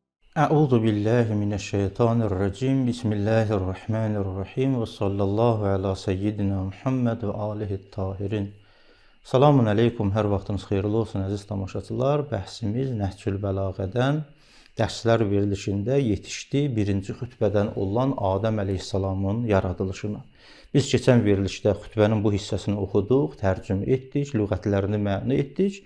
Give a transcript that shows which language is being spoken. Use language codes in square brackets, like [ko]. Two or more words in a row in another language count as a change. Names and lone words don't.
[ar] أعوذ بالله من الشيطان الرجيم. بسم الله الرحمن الرحيم وصلى الله على سيدنا محمد وآله الطاهرين. سلام عليكم, [az] hər vaxtınız xeyirli olsun əziz tamaşaçılar. Bəhsimiz Nəhcül Bəlağədən dərslər verilişində yetişdi birinci xütbədən olan Adəm əleyhissalamın yaradılışına. Biz keçən verilişdə xütbənin bu hissəsini oxuduq, tərcümə etdik, lüğətlərini məna etdik.